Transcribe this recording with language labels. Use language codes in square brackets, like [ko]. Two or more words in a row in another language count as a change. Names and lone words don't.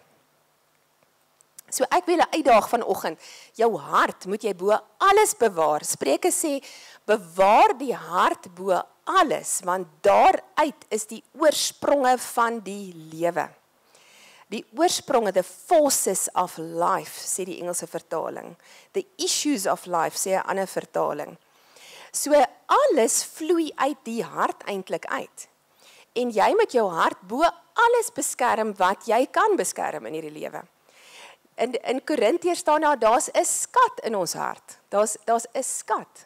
[af] So ek wil 'n uitdaag vanoggend, jou hart moet jy bo alles bewaar. Spreuke sê, bewaar die hart bo alles, want daaruit is die oorspronge van die lewe. Die oorspronge, [en] the forces of life, [af] sê die Engelse vertaling. [en] The issues of life, [af] sê 'n ander vertaling. So alles vloei uit die hart eintlik uit. En jy moet jou hart bo alles beskerm wat jy kan beskerm in hierdie lewe. In Korintiërs staan daar's 'n skat in ons hart. Daar's 'n skat.